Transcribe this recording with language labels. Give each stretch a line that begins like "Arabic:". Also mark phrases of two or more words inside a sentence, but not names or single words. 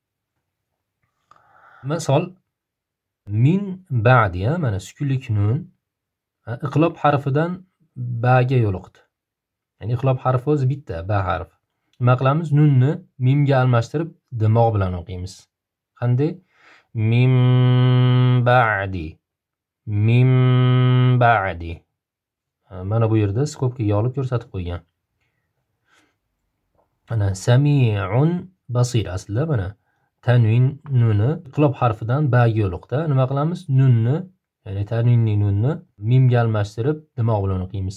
Uzbek: Misol
Arabic: من بعد,
Uzbek: mana sukunlik nun iqlob harfidan baga yo'liqdi. Ya'ni iqlob harfi o'zi bitta, ba harfi. Nima qilamiz? Nunni mimga almashtirib dimoq bilan o'qiymiz. Qanday?
Arabic: من بعد. من بعد.
Uzbek: Mana bu yerda skobkaga olib ko'rsatib qo'ygan. Ana
Arabic: سميع بصير
Uzbek: aslida mana tanvin nuni iqlob harfidan baga yo'liqda. Nima qilamiz? Nunni, ya'ni tanvinning nunni mimga almashtirib dimoq bilan o'qiymiz.